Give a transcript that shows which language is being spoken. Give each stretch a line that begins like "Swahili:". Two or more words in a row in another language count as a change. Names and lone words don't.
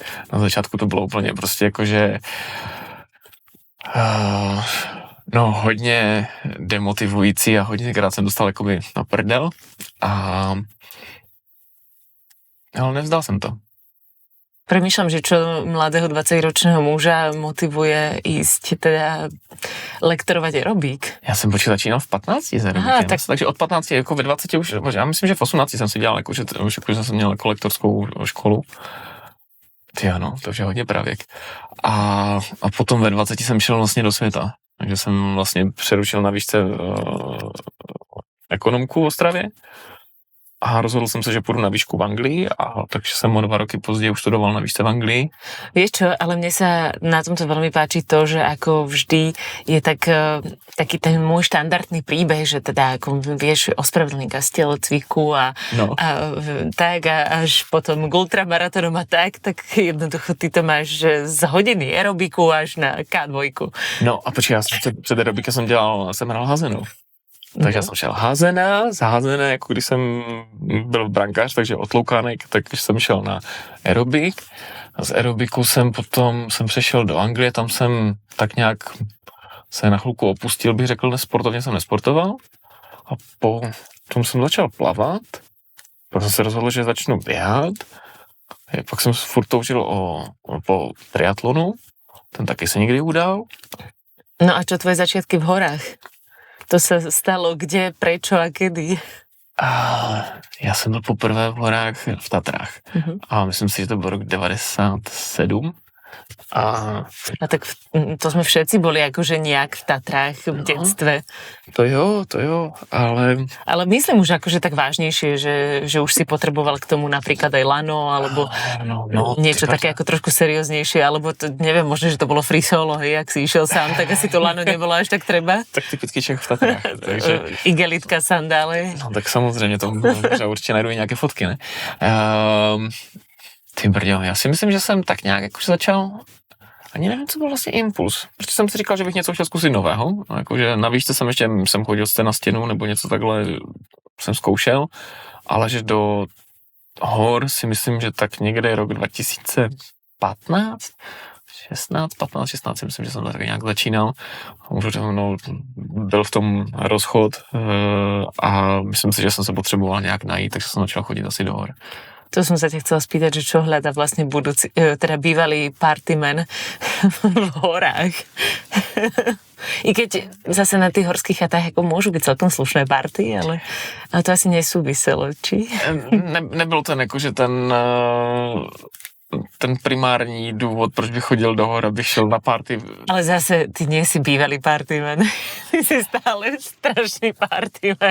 Czech: Na začátku to bylo úplně prostě jakože hodně demotivující a hodněkrát jsem dostal jakoby na prdel ale nevzdal jsem to.
Slovak: Premýšľam, že čo mladého 20-ročného muža motivuje ísť teda lektorovať aerobík.
Czech: Já jsem začínal v 15 s aerobíkem, takže od 15 jako ve 20 už, já myslím, že v 18 jsem si dělal, jakože jsem měl jako lektorskou školu. Ty ano, to už je hodně pravěk. A potom ve 20 jsem šel vlastně do světa, takže jsem vlastně přerušil na výšce ekonomku v Ostravě. A rozhodl jsem se, že půjdu na výšku v Anglii, a takže jsem o 2 roky později už studoval na výšce v Anglii.
Slovak: Vieš čo, ale mne sa na tomto veľmi páči to, že ako vždy je taký ten môj štandardný príbeh, že teda ako vieš ospravedlniť z telocviku a až potom k ultramaratónom a tak jednoducho ty to máš z hodiny aerobiku až na K2.
Czech: No a počkej, já před aerobikem jsem hrál házenou. Takže já jsem šel házené, jako když jsem byl brankář, takže otloukánek, tak jsem šel na aerobik. A z aerobiku jsem přešel do Anglie, tam jsem tak nějak se na chvilku opustil, bych řekl, sportovně jsem nesportoval. A potom jsem začal plavat, pak jsem se rozhodl, že začnu běhat. Pak jsem furt toužil po triatlonu, ten taky se někdy udal.
Slovak: No a čo tvoje začiatky v horách? To sa stalo kde, prečo a kedy?
Czech: Já jsem byl poprvé v horách v Tatrách. A myslím si, že to byl rok 97. A
Slovak: tak to sme všetci boli akože nejak v Tatrách v detstve.
Czech: To jo, ale...
Slovak: Ale myslím už akože tak vážnejšie, že už si potreboval k tomu napríklad aj lano, alebo niečo také ako trošku serióznejšie, alebo to, neviem, možno, že to bolo
English: free solo,
Slovak: hej, ak si išiel sám, tak asi to lano nebolo až tak treba.
Czech: Tak typický Čech v Tatrách. Takže... Igelitka, sandály. No tak samozřejmě, to určitě najdu nějaké fotky, ne? Ty brďo, já si myslím, že jsem tak nějak jakože začal ani nevím, co byl vlastně impuls. Protože jsem si říkal, že bych něco chtěl zkusit nového. Jakože na výšce jsem chodil na stěnu nebo něco takhle jsem zkoušel, ale že do hor si myslím, že tak někde rok 2015, 16 si myslím, že jsem tak nějak začínal. Už byl v tom rozchod a myslím si, že jsem se potřeboval nějak najít, takže jsem začal chodit asi do hor.
Slovak: To som sa ťa chcela spýtať, že čo hľadá vlastne teda bývalý partyman v horách. I keď zase na tých horských chatách ako môžu byť celkom slušné party, ale to asi nesúviselo, či?
Czech: Nebyl ten jakože ten primární důvod, proč bych chodil do hor, abych šel na party.
Slovak: Ale zase, ty nie si bývalý partyman. Ty si stále strašný partyman.